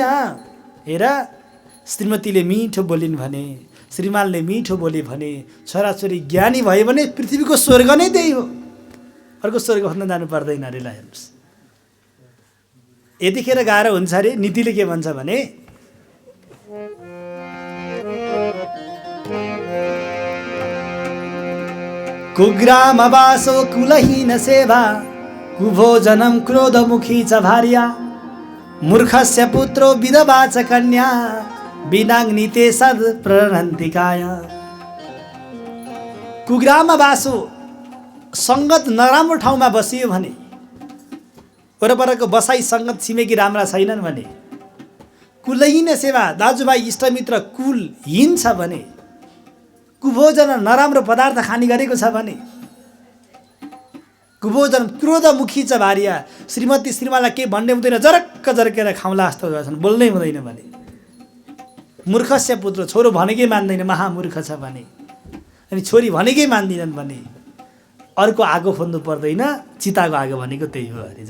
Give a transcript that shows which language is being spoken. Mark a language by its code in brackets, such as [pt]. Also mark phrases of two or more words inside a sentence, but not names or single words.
[ne] हेर श्रीमतीले मिठो बोलिन् भने, श्रीमानले मिठो बोले भने, छोराछोरी ज्ञानी भयो भने पृथ्वीको स्वर्ग नै त्यही हो। अर्को स्वर्ग भन्न जानु पर्दैन अरे। ल हेर्नुहोस् यतिखेर गाह्रो हुन्छ अरे। नीतिले के भन्छ भने [sa] कुग्रामवासो कुलहीन सेवा कुभोजनं क्रोधमुखी च भार्या मूर्खस्य पुत्रो विधवा च कन्या विनाग्निते सद प्रणन्तिकाय। [ne] कुग्रामवासो सङ्गत नराम्रो ठाउँमा बसियो भने, वरपरको बसाई सङ्गत छिमेकी राम्रा छैनन् भने, कुलहीन सेवा दाजुभाइ इष्टमित्र कुलहीन छ भने, कुभोजन नराम्रो पदार्थ खाने गरेको छ भने, [sa] कुभोजन क्रोधमुखी च भार्या [ne] श्रीमती श्रीमानलाई के भन्ने हुँदैन, जरक्क जर्केर खाउँला जस्तो गर्छन्, बोल्नै हुँदैन भने, [sa] मूर्खस्य पुत्र [ne] छोरो भनेकै मान्दैन महामूर्ख छ भने, अनि छोरी भनेकै मान्दिनन् भने, अर्को आगो खोज्नु पर्दैन, चिताको आगो भनेको त्यही हो अरे।